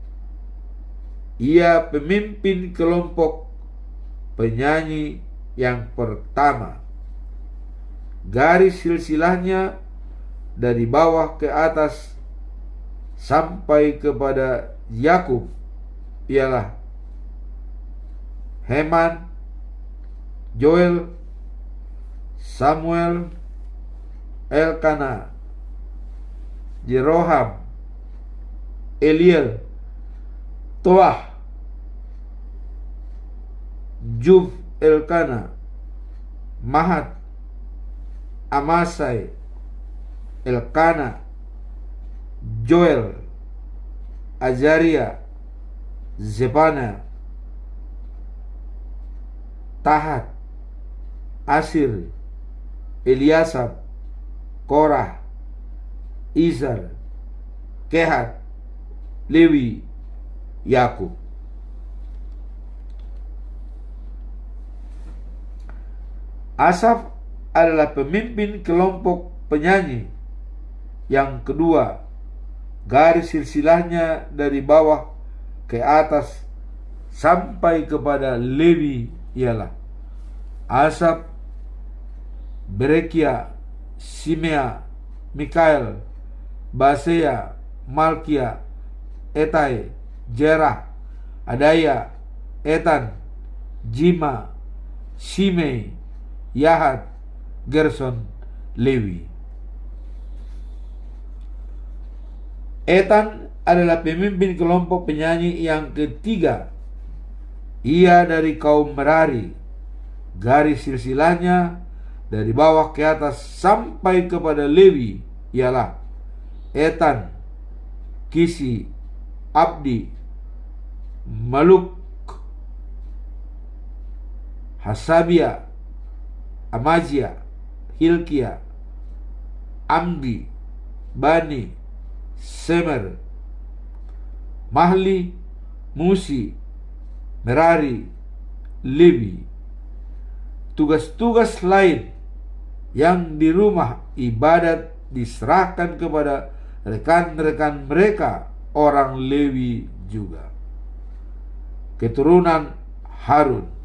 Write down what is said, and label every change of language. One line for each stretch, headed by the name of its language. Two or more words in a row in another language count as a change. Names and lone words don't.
Indonesian: Ia pemimpin kelompok penyanyi yang pertama. Garis silsilahnya dari bawah ke atas sampai kepada Yakub ialah Heman, Joel, Samuel, Elkana, Jeroham, Eliel, Toah, Jub Elkana, Mahat, Amasai, Elkana, Joel, Azaria, Zebana, Tahat, Asir, Eliasab, Korah, Izar, Kehat, Lewi, Yakub. Asaf adalah pemimpin kelompok penyanyi yang kedua. Garis silsilahnya dari bawah ke atas sampai kepada Lewi ialah Asaf, Berekia, Simea, Mikael, Basea, Malkia, Etai, Jerah, Adaya, Etan, Jima, Shimei, Yahat, Gerson, Lewi. Etan adalah pemimpin kelompok penyanyi yang ketiga. Ia dari kaum Merari. Garis silsilahnya dari bawah ke atas sampai kepada Lewi ialah Etan, Kisi, Abdi, Maluk, Hasabia, Amazia, Hilkia, Amdi, Bani, Semer, Mahli, Musi, Merari, Lewi. Tugas-tugas lain yang di rumah ibadat diserahkan kepada rekan-rekan mereka, orang Lewi juga. Keturunan Harun.